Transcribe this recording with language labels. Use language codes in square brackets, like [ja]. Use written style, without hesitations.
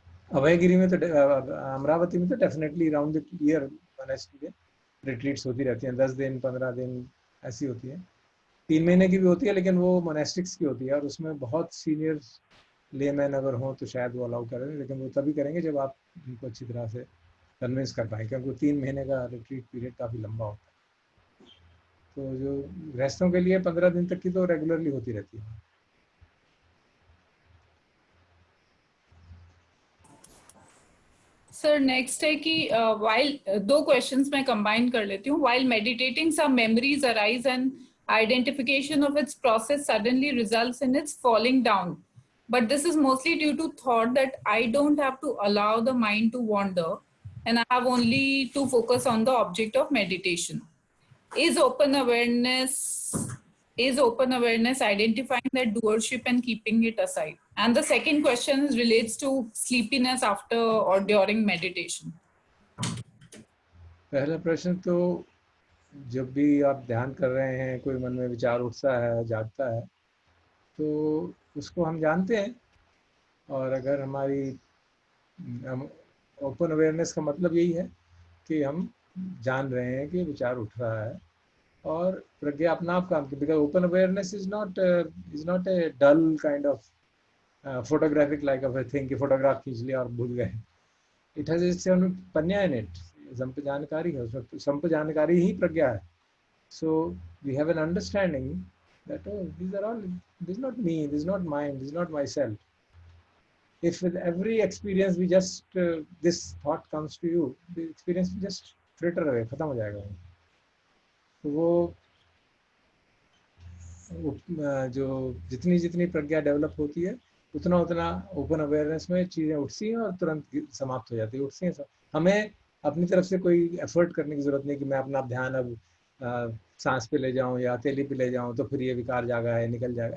[hi] अभयगिरी में तो अमरावती में तो definitely round the year monastery retreats होती रहती हैं, 10 दिन 15 दिन ऐसी होती है, 3 महीने की भी होती है, लेकिन वो मोनेस्टिक्स की होती है और उसमें बहुत सीनियर लेमैन अगर हो तो शायद वो अलाउ करें, लेकिन वो तभी करेंगे जब आप उनको अच्छी तरह से कन्विंस कर पाएँ, क्योंकि 3 महीने का रिट्रीट पीरियड काफ़ी लंबा होता है। तो जो गृहस्थों के लिए 15 दिन तक की तो रेगुलरली होती रहती है। सर नेक्स्ट है कि while दो क्वेश्चंस मैं कंबाइन कर लेती हूँ. [en] While meditating, some memories arise and identification of its process suddenly results in its falling down. But this is mostly due to thought that I don't have to allow the mind to wander and I have only to focus on the object of meditation. Is open awareness identifying that doership and keeping it aside? And the second question relates to sleepiness after or during meditation. [hi] पहला प्रश्न तो जब भी आप ध्यान कर रहे हैं, कोई मन में विचार उठता है, जागता है, तो उसको हम जानते हैं, और अगर हमारी ओपन अवेयरनेस का मतलब यही है कि हम जान रहे हैं कि विचार उठ रहा है और प्रज्ञा अपना आप काम की, [en] because open awareness is not a dull kind of photographic like of a thing [hi] कि फोटोग्राफ खींच लिया और भूल गए. [en] It has its own पन्या in it. [hi] Sump जानकारी है उसमें, संप जानकारी ही प्रज्ञा है. [en] So we have an understanding that, oh, these are all, this is not me, this is not mine, this is not myself. If with every experience we just this thought comes to you, the experience will just fritter away, [hi] खत्म हो जाएगा. तो वो जो जितनी जितनी प्रज्ञा develop होती है उतना उतना ओपन अवेयरनेस में चीज़ें उठती हैं और तुरंत समाप्त हो जाती है. उठती हैं. हमें अपनी तरफ से कोई एफर्ट करने की जरूरत नहीं कि मैं अपना ध्यान अब सांस पे ले जाऊं या हथेली पे ले जाऊं तो फिर ये विकार जागा है निकल जाएगा.